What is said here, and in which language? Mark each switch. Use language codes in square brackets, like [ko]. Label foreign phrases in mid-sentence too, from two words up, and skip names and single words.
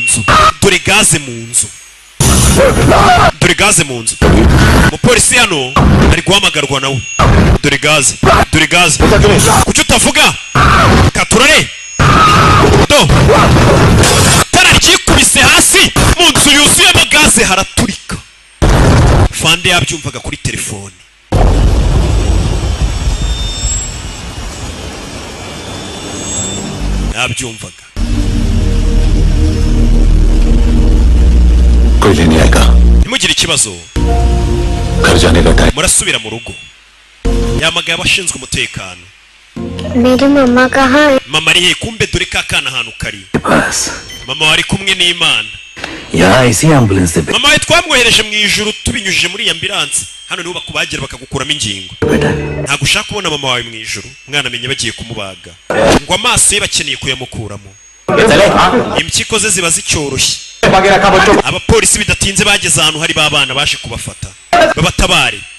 [rw] mu nzu umupolisi hano ari guhamagarwa nawe dore gaze kuki utavuga katurare do tara ryikubise hasi mu nzu yuzuyemo gaze haraturika fande yabyumvaga kuri telefone yabyumvaga [hi] कोई लेने आएगा [rw] ntimugire ikibazo [hi] घर जाने का टाइम [rw] murasubira mu rugo yamagaye abashinzwe umutekano [hi] मेरी मम्मा कहाँ है? [rw] mama ari he kumbe dore ka kana ahantu kari mama wari kumwe n'Imana [hi] यहाँ इसी एम्बुलेंस से [rw] mama we twamwohereje mu ijuru tubinyujije muri ambulance hano niho bakubagira bakagukuramo ingingo ntabwo ushaka kubona mama wawe mu ijuru umwana amenye bagiye kumubaga ngo amaso ye bakeneye kuyamukuramo impyiko ze ziba zicyoroshye abapolisi bidatinze bageze ahantu hari babana baje kubafata babatabare